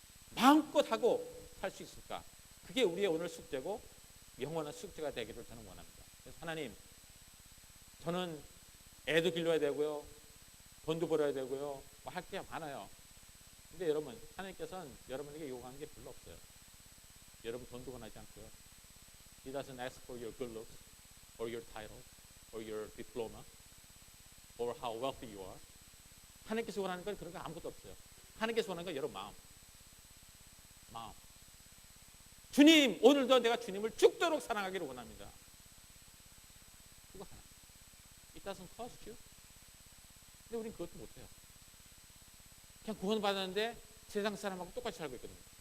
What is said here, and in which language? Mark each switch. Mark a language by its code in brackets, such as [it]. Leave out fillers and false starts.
[ko] 마음껏 하고 살 수 있을까? 그게 우리의 오늘 숙제고 영원한 숙제가 되기를 저는 원합니다. 그래서 하나님, 저는 애도 길러야 되고요, 돈도 벌어야 되고요, 뭐 할 게 많아요. 근데 여러분, 하나님께서는 여러분에게 요구하는 게 별로 없어요. 여러분 돈도 원하지 않고요. [en] He doesn't ask for your good looks, or your title, or your diploma, or how wealthy you are. [ko] 하나님께서 원하는 건 그런 거 아무것도 없어요. 하나님께서 원하는 건 여러분 마음. 주님, 오늘도 내가 주님을 죽도록 사랑하기를 원합니다. 그거 하나. [en] It doesn't cost you. [ko] 근데 우린 그것도 못해요. 그냥 구원 받았는데 세상 사람하고 똑같이 살고 있거든요.